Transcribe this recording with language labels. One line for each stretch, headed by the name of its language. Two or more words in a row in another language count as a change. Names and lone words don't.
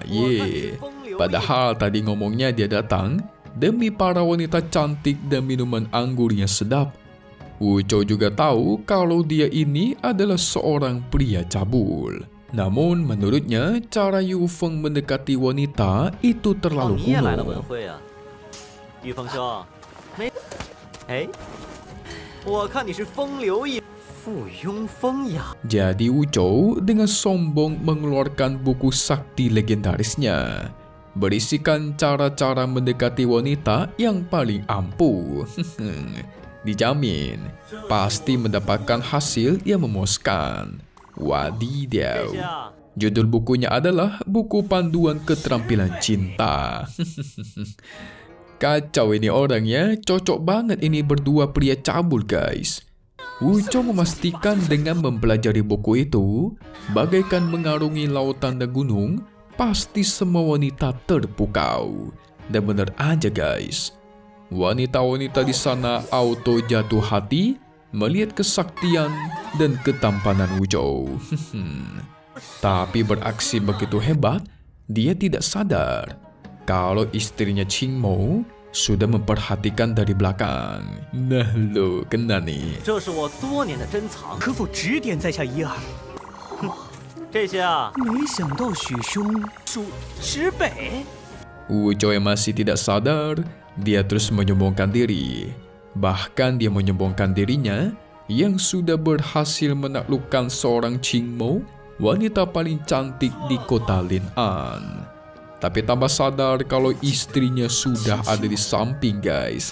Indonesian: Padahal tadi ngomongnya dia datang demi para wanita cantik dan minuman anggur yang sedap. Wu Zhou juga tahu kalau dia ini adalah seorang pria cabul. Namun menurutnya cara Yu Feng mendekati wanita itu terlalu
Chinese: 你也来了
Indonesian: kuno.
Chinese: 文会啊，玉峰兄，没，哎，我看你是风流一附庸风雅。
Indonesian: Jadi Wu Zhou dengan sombong mengeluarkan buku sakti legendarisnya, berisikan cara-cara mendekati wanita yang paling ampuh. Dijamin pasti mendapatkan hasil yang memuaskan.
Chinese: 这
Indonesian: Wadidaw.
Chinese: 些啊，
Indonesian: Judul bukunya adalah Buku Panduan Keterampilan Cinta. Kacau ini orangnya, cocok banget ini berdua pria cabul guys. Wu Zhou memastikan dengan mempelajari buku itu, bagaikan mengarungi lautan dan gunung, pasti semua wanita terpukau. Dan benar aja guys, wanita-wanita di sana auto jatuh hati melihat kesaktian dan ketampanan Wu Zhou. Tapi beraksi begitu hebat, dia tidak sadar kalau istrinya Qing Mo sudah memperhatikan dari belakang. Nah lo, kena nih.
Chinese: 这是我多年的珍藏。可否指点在下一二？这些啊，没想到许兄属指北。
Indonesian: Wu Zhou yang masih tidak sadar, dia terus menyombongkan diri. Bahkan dia menyombongkan dirinya yang sudah berhasil menaklukkan seorang Qing Mo, wanita paling cantik di kota Lin'an. Tapi tambah sadar kalau istrinya sudah ada di samping guys.